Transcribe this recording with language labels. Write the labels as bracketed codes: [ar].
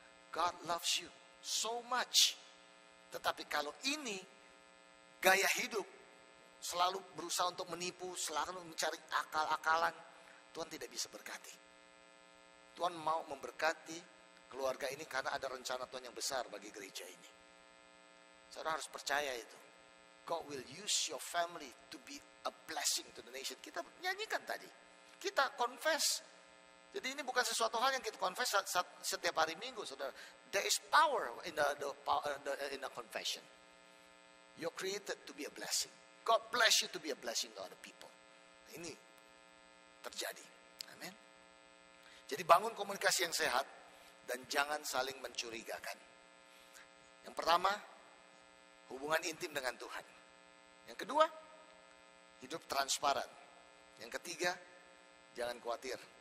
[en] God loves you so much. [id] Tetapi kalau ini gaya hidup, selalu berusaha untuk menipu, selalu mencari akal-akalan, Tuhan tidak bisa berkati. Tuhan mau memberkati keluarga ini karena ada rencana Tuhan yang besar bagi gereja ini. Saudara harus percaya itu. [en] God will use your family to be a blessing to the nation. [id] Kita nyanyikan tadi. Kita confess. Jadi ini bukan sesuatu hal yang kita confess setiap hari Minggu, saudara. [en] There is power in the confession. You're created to be a blessing. God bless you to be a blessing to other people. [id] Ini terjadi. Amin. Jadi bangun komunikasi yang sehat dan jangan saling mencurigakan. Yang pertama, hubungan intim dengan Tuhan. Yang kedua, hidup transparan. Yang ketiga, jangan khawatir.